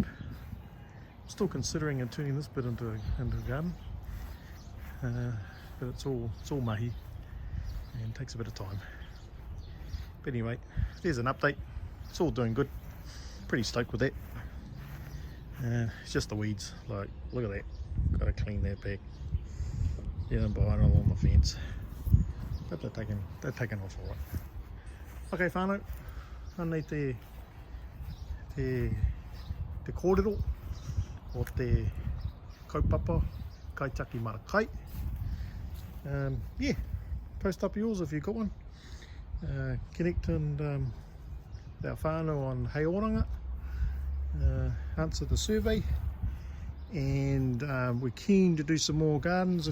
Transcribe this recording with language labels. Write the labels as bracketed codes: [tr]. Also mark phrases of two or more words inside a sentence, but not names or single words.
[en] I'm still considering turning this bit into a garden, but it's all mahi and takes a bit of time. But anyway, there's an update. It's all doing good. pretty stoked with that. It's just the weeds, like look at that, gotta clean that back. Yeah, I'm buying along the fence, but they're taking off alright. [mi] Okay whanau, anei te kōrero o te kaupapa Kaitiaki Mara Kai. [en] Yeah, post up yours if you've got one. Connect and our whanau on Hei Oranga. Answer the survey, and we're keen to do some more gardens.